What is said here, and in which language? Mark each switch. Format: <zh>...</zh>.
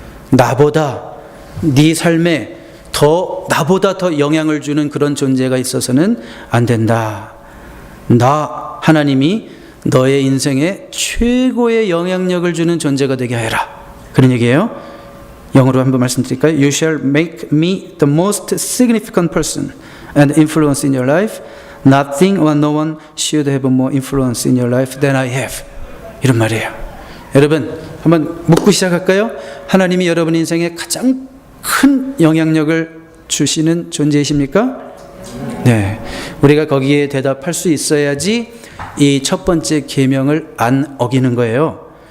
<ko>나보다 네 삶에 나보다 더 영향을 주는 그런 존재가 있어서는 안 된다. 하나님이 너의 인생에 최고의 영향력을 주는 존재가 되게 하여라. 그런 얘기예요. 영어로 한번 말씀드릴까요?</ko> <en>You shall make me the most significant person and influence in your life. Nothing or no one should have more influence in your life than I have.</en> <ko>이런 말이에요. 여러분 한번 묻고 시작할까요? 하나님이 여러분 인생에 가장 큰 영향력을 주시는 존재이십니까? 네. 우리가 거기에 대답할 수 있어야지 이 첫 번째 계명을 안 어기는 거예요.</ko>